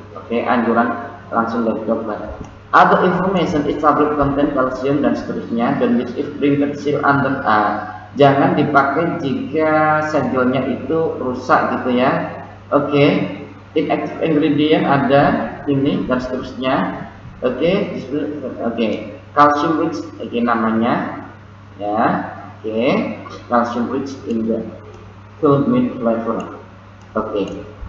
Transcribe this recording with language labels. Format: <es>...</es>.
<id>Oke, anjuran langsung dari dokter.</id> <en>Other information is tablet contain calcium</en> <id>dan seterusnya.</id> <en>Don't use if printed seal under A.</en> <id>Jangan dipakai jika segelnya itu rusak gitu ya. Oke,</id> <en>inactive ingredient</en> <id>ada ini dan seterusnya. Oke, calcium rich, oke namanya ya.</id> <en>Oke, calcium rich in the cold mint flavor. Oke.</en>